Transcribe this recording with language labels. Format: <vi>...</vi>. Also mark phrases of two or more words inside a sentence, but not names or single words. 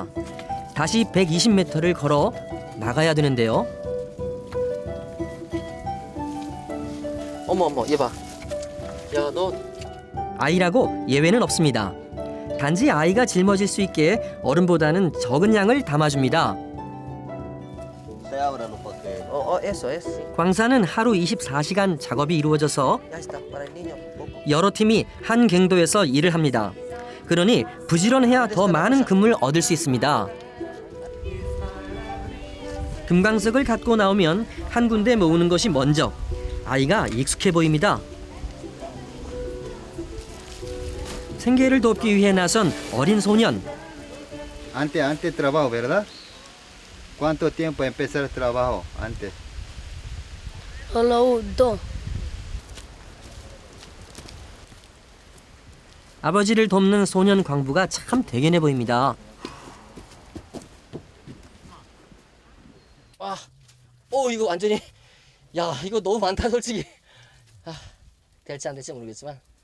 <ko>다시 120m를 걸어 나가야 되는데요. 어머, 얘 봐. 야, 너 아이라고 예외는 없습니다. 단지 아이가 짊어질 수 있게 어른보다는 적은 양을 담아줍니다.</ko> <es>Se ábralo porque eso es.</es> <ko>광산은 하루 24시간 작업이 이루어져서</ko> <es>Ya está, para el niño.</es> <ko>여러 팀이 한 갱도에서 일을 합니다. 그러니 부지런해야 더 많은 금을 얻을 수 있습니다. 금광석을 갖고 나오면 한 군데 모으는 것이 먼저. 아이가 익숙해 보입니다. 생계를 돕기 위해 나선 어린 소년.</ko> <es>Antes trabajo, ¿verdad? ¿Cuánto tiempo empezar el trabajo antes? Solo dos.</es> <ko>아버지를 돕는 소년 광부가 참 대견해 보입니다. 이거 완전히. 야, 이거 너무 많다, 솔직히. 될지 안 될지 모르겠지만.</ko>